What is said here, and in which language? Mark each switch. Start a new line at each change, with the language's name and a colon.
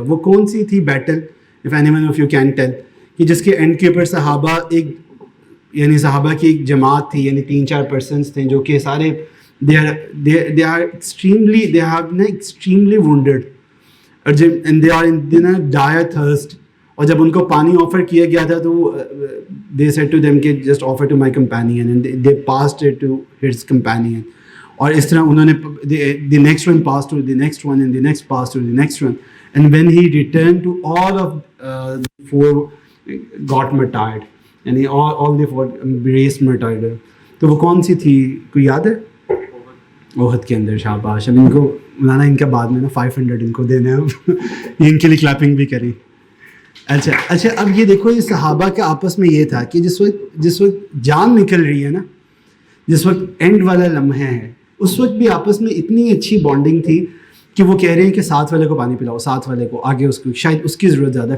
Urdu: وہ کون سی تھی battle,
English: if any one of you can tell,
Urdu: کہ جس کے اینڈ کے اوپر صحابہ ایک یعنی صحابہ کی ایک جماعت تھی, یعنی 3-4 پرسنس تھے جو کہ سارے
English: they are extremely wounded and they are in a dire thirst.
Urdu: اور جب ان کو پانی آفر کیا گیا تھا تو
English: they said to them کہ just offer to my companion, and they passed it to his companion.
Urdu: اور اس طرح انہوں نے
English: the next one passed to the next one and the next passed to the next one, and when he returned to all of the 4 got martyred, یعنی all the 4 embraced martyrdom.
Urdu: تو وہ کون سی تھی, کوئی یاد ہے؟ احد کے اندر. شاباش. اب ان کو مولانا ان کا بعد میں نا 500 ان کو دینا ہے, ان کے لیے کلیپنگ بھی کریں. اچھا اب یہ دیکھو, یہ صحابہ کے آپس میں یہ تھا کہ جس وقت جان نکل رہی ہے نا, جس وقت اینڈ والا لمحہ ہے, اس وقت بھی آپس میں اتنی اچھی بانڈنگ تھی کہ وہ کہہ رہے ہیں کہ ساتھ والے کو پانی پلاؤ, ساتھ والے کو آگے, اس کو شاید اس کی ضرورت زیادہ.